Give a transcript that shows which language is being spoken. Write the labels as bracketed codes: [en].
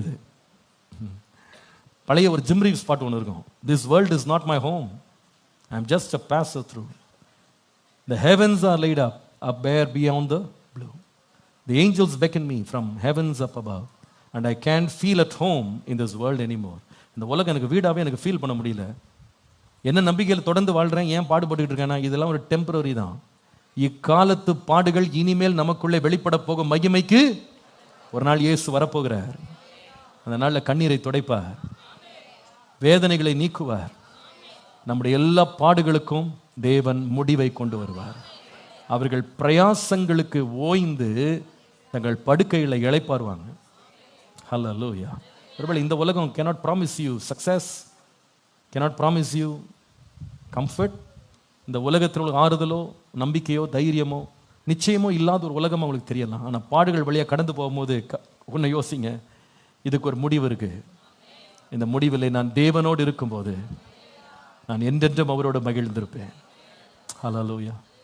[ta] இது பழைய ஒரு ஜிம் ரீவ் ஸ்பாட் ஒன்று இருக்கும். [en] This world is not my home, I am just a passer through. The heavens are laid up bare beyond the blue. The angels beckon me from heavens up above, and I can't feel at home in this world anymore. [ta] இந்த உலகம் எனக்கு வீடாவே எனக்கு feel பண்ண முடியல. என்ன நம்பிக்கையில் தொடர்ந்து வாழ்றேன், ஏன் பாடுபட்டுக்கிட்டு இருக்கேன்னா இதெல்லாம் ஒரு டெம்பரரி தான். இக்காலத்து பாடுகள் இனிமேல் நமக்குள்ளே வெளிப்பட போகும் மகிமைக்கு ஒரு நாள் இயேசு வரப்போகிறார். அந்த நாளில் கண்ணீரை துடைப்பார், வேதனைகளை நீக்குவார், நம்முடைய எல்லா பாடுகளுக்கும் தேவன் முடிவை கொண்டு வருவார். அவர்கள் பிரயாசங்களுக்கு ஓய்ந்து தங்கள் படுக்கைகளை இளைப்பாருவாங்க. ஹல்லேலூயா. ஒருவேளை இந்த உலகம் [en] cannot promise you success, cannot promise you comfort. [ta] இந்த உலகத்தில் ஆறுதலோ நம்பிக்கையோ தைரியமோ நிச்சயமோ இல்லாத ஒரு உலகம் அவங்களுக்கு தெரியலாம். ஆனால் பாடுகள் வழியாக கடந்து போகும்போது ஒன்று யோசிங்க, இதுக்கு ஒரு முடிவு இருக்கு. இந்த முடிவில் நான் தேவனோடு இருக்கும்போது நான் என்றென்றும் அவரோடு மகிழ்ந்திருப்பேன். ஹல்லேலூயா.